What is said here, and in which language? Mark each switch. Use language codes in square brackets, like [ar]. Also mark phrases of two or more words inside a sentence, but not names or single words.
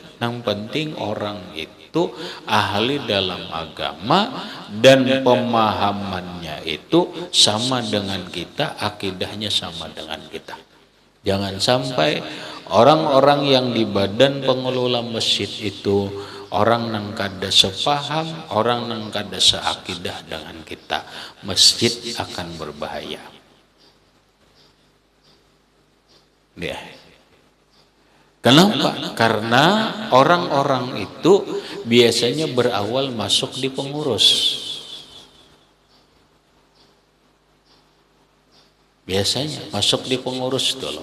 [id] Yang penting orang itu ahli dalam agama dan pemahamannya itu sama dengan kita, akidahnya sama dengan kita. Jangan sampai orang-orang yang di badan pengelola masjid itu orang [bjn] nang kada sepaham, [id] orang [bjn] nang kada seakidah [id] dengan kita. Masjid akan berbahaya. Ya. Kenapa? Karena orang-orang itu biasanya berawal masuk di pengurus. Biasanya masuk di pengurus dulu.